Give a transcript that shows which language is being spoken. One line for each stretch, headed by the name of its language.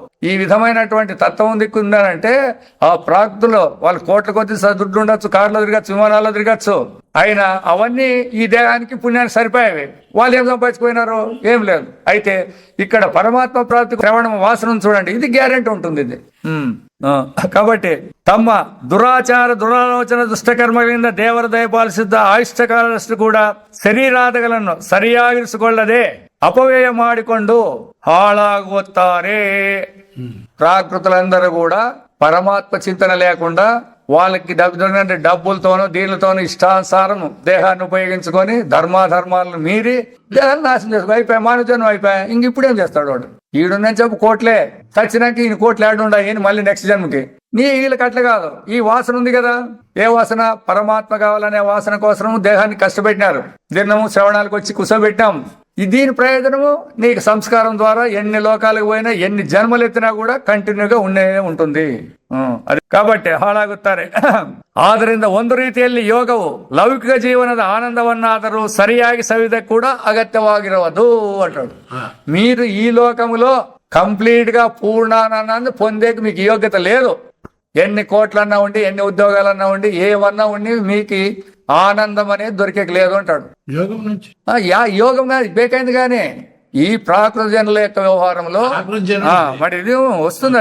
Telugu: ఈ విధమైనటువంటి తత్వం దిక్కుందంటే ఆ ప్రాకృతిలో వాళ్ళు కోట్ల కొద్ది దుడ్డు ఉండొచ్చు, కార్లో తిరగచ్చు, విమానాల్లో తిరగచ్చు. అయినా అవన్నీ ఈ దేహానికి పుణ్యానికి సరిపోయేవి. వాళ్ళు ఏం సంపాదించుకుపోయినారు? ఏం లేదు. అయితే ఇక్కడ పరమాత్మ ప్రాప్తి శ్రవణం వాసనం చూడండి, ఇది గ్యారెంటీ ఉంటుంది ఇది. కాబట్టి
Kannada: ತಮ್ಮ ದುರಾಚಾರ ದುರಾಲೋಚನ ದುಷ್ಟಕರ್ಮಗಳಿಂದ ದೇವರ ದಯಪಾಲಿಸಿದ್ದ ಆಯುಷ್ಠಕಾಲದಷ್ಟು ಕೂಡ ಶರೀರಾದಿಗಳನ್ನು ಸರಿಯಾಗಿರಿಸಿಕೊಳ್ಳದೆ ಅಪವ್ಯಯ ಮಾಡಿಕೊಂಡು ಹಾಳಾಗುತ್ತಾರೆ.
Telugu: ప్రాకృతులందరూ కూడా పరమాత్మ చింతన లేకుండా వాళ్ళకి డబ్బులతోనూ దీనిలతోనూ ఇష్టానుసారం దేహాన్ని ఉపయోగించుకొని ధర్మాధర్మాలను మీరి దేహాన్ని నాశనం చేసుకో అయిపోయా, మానవజన్మ అయిపోయా. ఇంక ఇప్పుడేం చేస్తాడు వాడు? ఈడుందని చెప్పు కోట్లే, చచ్చినాక ఈయన కోట్లు ఏడుండాయి మళ్ళీ నెక్స్ట్ జన్మకి. వీళ్ళకి అట్లా కాదు. ఈ వాసన ఉంది కదా, ఏ వాసన? పరమాత్మ కావాలనే వాసన కోసం దేహాన్ని కష్టపెట్టినారు. దినము శ్రవణాలకు వచ్చి కుసబెట్టాం. దీని ప్రయోజనము నీకు సంస్కారం ద్వారా ఎన్ని లోకాలకు పోయినా ఎన్ని జన్మలు ఎత్తినా కూడా ಕಂಟಿನ್ಯೂగా ఉంటుంది.
Kannada: ಅದು
Telugu: కాబట్టి
Kannada: ಹಾಳಾಗುತ್ತಾರೆ. ಆದ್ದರಿಂದ ಒಂದು ರೀತಿಯಲ್ಲಿ ಯೋಗವು ಲೌಕಿಕ ಜೀವನದ ಆನಂದವನ್ನಾದರೂ ಸರಿಯಾಗಿ ಸವಿದಕ್ಕೆ ಕೂಡ ಅಗತ್ಯವಾಗಿರುವುದು
Telugu: అంటాడు. మీరు ఈ లోకములో కంప్లీట్ గా పూర్ణానందాన్ని పొందేకి మీకు యోగ్యత లేదు. ఎన్ని కోట్లన్నా ఉండి, ఎన్ని ఉద్యోగాలన్నా ఉండి, ఏమన్నా ఉండి మీకు ఆనందం అనేది దొరికేకి లేదు అంటాడు. యోగం నుంచి యోగం బేకైంది కానీ ఈ ప్రాకృత జనుల యొక్క వ్యవహారంలో మరి ఇది వస్తుంది.